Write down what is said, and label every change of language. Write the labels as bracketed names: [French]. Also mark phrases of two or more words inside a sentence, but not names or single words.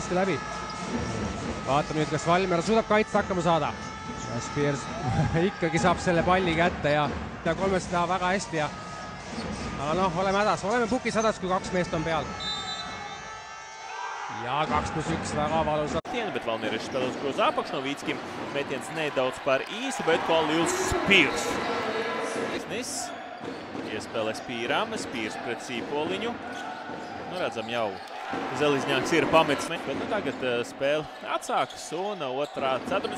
[Estonian] Vaatame nüüd, kas Valmiera suudab kaitse hakkama saada. Spears ikkagi saab selle palli kätte ja kolmest läheb väga hästi aga noh, oleme hädas, oleme pukis hädas, kui 2 meest on peal. Ja 2+1 väga valusalt. [Latvian] Bet valmierieši spēlē uz grozu apakšu no Vītskim. Metiens nedaudz par īsu, bet Kalils Spears. Iespēlē Spīram, Spears pret Sīpoliņu. Nu, redzam jau, Zelizņāks ir pametis. Bet nu tagad spēle atsākas un otrā ceturtā.